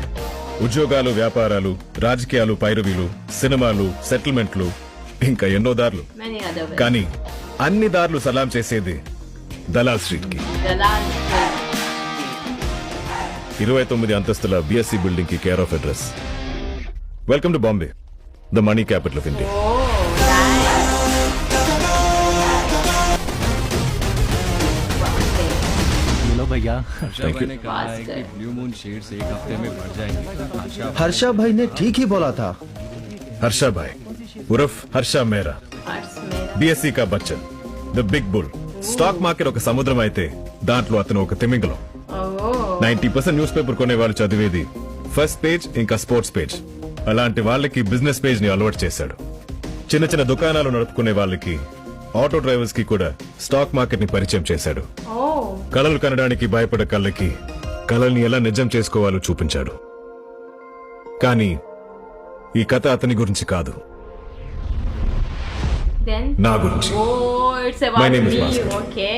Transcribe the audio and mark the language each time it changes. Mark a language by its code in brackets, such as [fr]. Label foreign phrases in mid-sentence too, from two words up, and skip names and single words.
[te] ఉద్యోగాలు, వ్యాపారాలు, రాజకీయాలు, పైరవీలు, సినిమాలు, సెటిల్మెంట్లు, ఇంకా ఎన్నో దారులు. కానీ అన్ని దారులు సలాం చేసేది దలాల్ స్ట్రీట్ కి. 29 అంతస్తుల బిఎస్సి బిల్డింగ్ కి [en] care of address. Welcome to Bombay, the money capital of India. [hi] भैया ब्लू मून शेड्स एक हफ्ते में बढ़ जाएंगे. हर्षा भाई ने ठीक ही बोला था. हर्षा भाई उर्फ हर्षा मेहरा, बीएससी का बच्चन, [en] the big bull. stock market [te] ఒక సముద్రం అయితే దాంట్లో అతను ఒక తిమింగలం. 90% [en] news paper [te] కొనే వాళ్ళు చదివేది [en] first page [te] ఇంకా [en] sports page. [te] అలాంటి వాళ్ళకి [en] business page [te] ని అలవాటు చేశాడు. చిన్న చిన్న దుకాణాలు నడుపుకునే వాళ్ళకి, [en] auto drivers [te] కి కూడా [en] stock market [te] ని పరిచయం చేశాడు. కళలు కనడానికి భయపడే కళ్ళకి కళల్ని ఎలా నిజం చేసుకోవాలో చూపించాడు. కానీ ఈ కథ అతని గురించి కాదు, నా గురించి. [en] My name is Bhaskar. Okay.